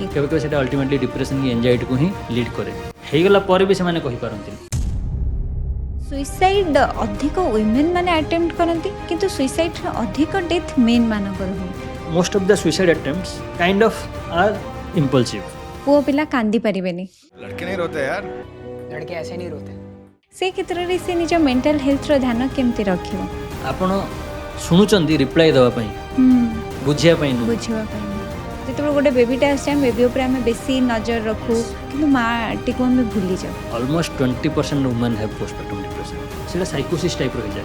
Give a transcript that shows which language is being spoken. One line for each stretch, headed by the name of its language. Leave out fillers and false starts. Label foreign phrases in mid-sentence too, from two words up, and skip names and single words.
Odia: କେବେ କେବେ ସେଇଟା
English: ultimately depression
Odia: କି ଏଞ୍ଜାଇଟିକୁ ହିଁ ଲିଡ୍ କରେ। ହେଇଗଲା ପରେ ବି ସେମାନେ କହିପାରନ୍ତିନି। ସୁଇସାଇଡ୍ ଅଧିକ ୱିମେନ୍ ମାନେ ଆଟେମ୍ପ୍ଟ କରନ୍ତି, କିନ୍ତୁ ସୁଇସାଇଡ୍ର ଅଧିକ
English: death men
Odia: ମାନଙ୍କର ହୁଏ।
English: most of the suicide attempts kind of are impulsive.
Odia: ପୁଅ ପିଲା କାନ୍ଦି ପାରିବେନି,
Hindi: लड़के नहीं रोते यार, लड़के ऐसे नहीं रोते।
Odia: ସେ କ୍ଷେତ୍ରରେ ସେ ନିଜ
English: mental healthର
Odia: ଧ୍ୟାନ କେମିତି ରଖିବ? ଆପଣ ଶୁଣୁଛନ୍ତି ରିପ୍ଲାଏ ଦେବା ପାଇଁ, ବୁଝିବା ପାଇଁ ନୁହେଁ। ବୁଝିବା ପାଇଁ ଯେତେବେଳେ ଗୋଟେ ବେବିଟା ଆସିଛି ଆମେ ବେବି ଉପରେ ଆମେ ବେଶୀ ନଜର ରଖୁ, କିନ୍ତୁ ମାଆଟିକୁ ଆମେ ଭୁଲିଯାଉ।
English: almost 20% women have postpartum depression.
Odia: ସେଇଟା ସାଇକୋସିସ୍ ଟାଇପ୍ର ହେଇଯାଏ।